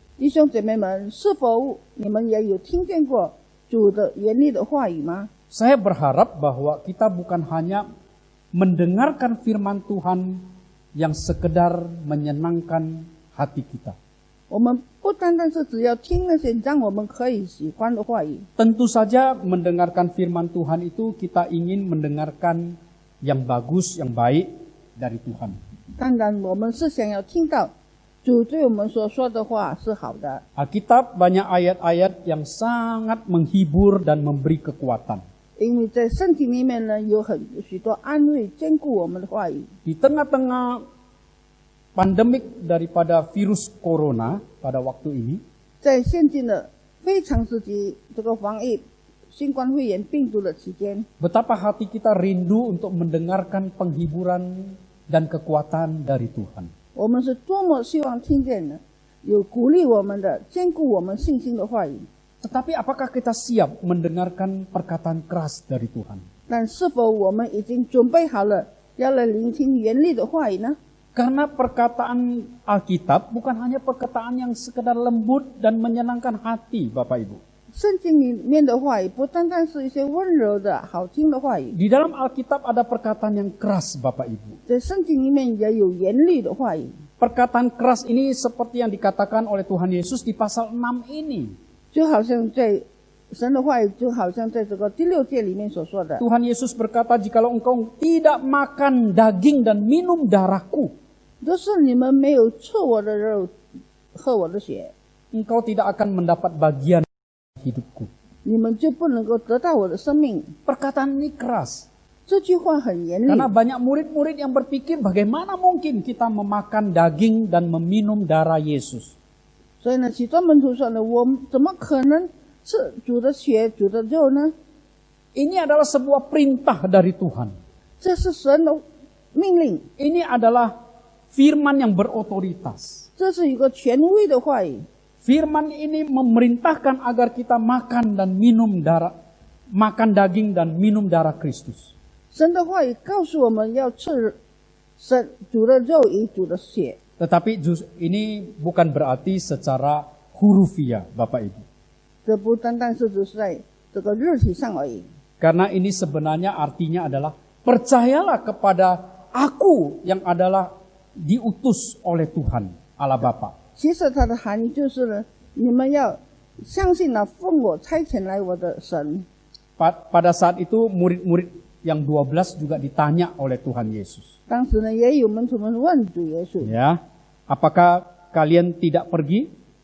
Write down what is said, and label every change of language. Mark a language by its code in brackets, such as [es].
[zh] 弟兄姐妹们，是否你们也有听见过主的严厉的话语吗？ [id] Saya berharap bahwa kita bukan hanya mendengarkan firman Tuhan yang sekedar menyenangkan hati kita. [zh] 我们不单单是只要听那些让我们可以喜欢的话语， [id] Tentu saja mendengarkan firman Tuhan itu kita ingin mendengarkan yang bagus, yang baik dari Tuhan. [zh] 当然我们是想要听到主对我们所说的话是好的。 [id] Alkitab banyak ayat-ayat yang sangat menghibur dan memberi kekuatan. [zh] 因为在圣经里面呢，有许多安慰、坚固我们的话语。 [id] Di tengah-tengah pandemik daripada virus corona pada waktu ini, [zh] 在现今的非常时期，这个防疫新冠肺炎病毒的期间， [id] betapa hati kita rindu untuk mendengarkan penghiburan dan kekuatan dari Tuhan. [zh] 我们是多么希望听见的，有鼓励我们的、坚固我们信心的话语。 [id] Tetapi apakah kita siap mendengarkan perkataan keras dari Tuhan? [zh] 但是否我们已经准备好了，要来聆听严厉的话语呢？ [id] Karena perkataan Alkitab bukan hanya perkataan yang sekedar lembut dan menyenangkan hati, Bapak Ibu. [zh] 圣经里面的话语不单单是一些温柔的好听的话语， [id] Di dalam Alkitab ada perkataan yang keras, Bapak Ibu. [zh] 在圣经里面也有严厉的话语。 [id] Perkataan keras ini seperti yang dikatakan oleh Tuhan Yesus di pasal 6 ini. [zh] 就好像在神的话语，就好像在这个第6节里面所说的， [id] Tuhan Yesus berkata, jikalau engkau tidak makan daging dan minum darahku, [zh] 就是你们没有吃我的肉，喝我的血， [id] engkau tidak akan mendapat bagian hidupku. [zh] 你们就不能够得到我的生命。 [id] Perkataan ini keras. [zh] 这句话很严厉， [id] Karena banyak murid-murid yang berpikir bagaimana mungkin kita memakan daging dan meminum darah Yesus. [zh] 所以呢，许多门徒说呢，我们怎么可能吃主的血、主的肉呢？ [id] Ini adalah sebuah perintah dari Tuhan. [zh] 这是神的命令， [id] Ini adalah firman yang berotoritas. [zh] 这是一个权威的话语。 [id] Firman ini memerintahkan agar kita makan dan minum makan daging dan minum darah Kristus. [zh] 神的话语告诉我们要吃主的肉与主的血， [id] Tetapi ini bukan berarti secara hurufiah, Bapak Ibu. [zh] 这不单单是只是在这个肉体上而已。 [id] Karena ini sebenarnya artinya adalah percayalah kepada aku yang adalah diutus oleh Tuhan Allah Bapa. [zh] 其实它的含义就是呢，你们要相信那奉我差遣来我的神。 [id] Pada saat itu murid-murid yang 12 juga ditanya oleh Tuhan Yesus. [zh] 当时呢，也有门徒们问主耶稣， [id] Ya, Apakah kalian tidak pergi?